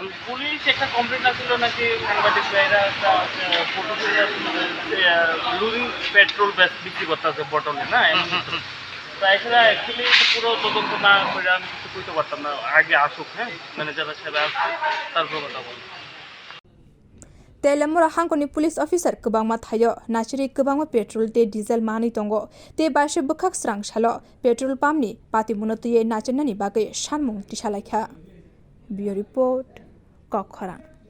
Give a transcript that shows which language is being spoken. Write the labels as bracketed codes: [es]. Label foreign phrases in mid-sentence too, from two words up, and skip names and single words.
[bn] পুলিশ একটা কমপ্লেইন্ট আসছিল নাকি সাংবাদিক ভাইরা একটা ফটো লুজিং পেট্রোল বিক্রি করতেছে বটলে না তাই এখানে অ্যাকচুয়ালি পুরো তদন্ত না করে আমি কিছু কইতে পারতাম না আগে আসুক হ্যাঁ ম্যানেজার সাহেব আসুক তারপর কথা বলবো [trp] Teliamura hangkoni [en] police officer [trp] kubangma thayo nachiri kubangma petrol te diesel mani tongo te bashe bukhak srang salo [en] petrol pump [trp] ni Patimungno tuye nachenani bagai sanmung tisalaikha bio report koktwma